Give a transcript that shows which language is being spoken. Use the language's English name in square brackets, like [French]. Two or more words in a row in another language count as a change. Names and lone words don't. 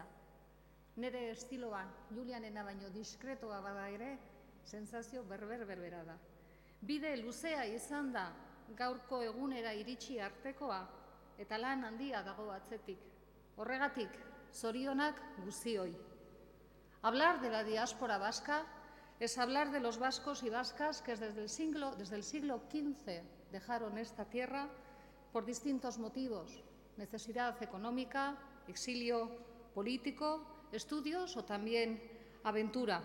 [Basque] Nere estiloa Julianena baino diskretoa bada ere, sentsazio berbera da. Bide luzea izan da gaurko egunera iritsi artekoa eta lan handia dago atzetik. Horregatik, zorionak guztioi. [Spanish] Hablar de la diáspora vasca es hablar de los vascos y vascas que desde el siglo XV dejaron esta tierra por distintos motivos, necesidad económica, exilio político, estudios o también aventura.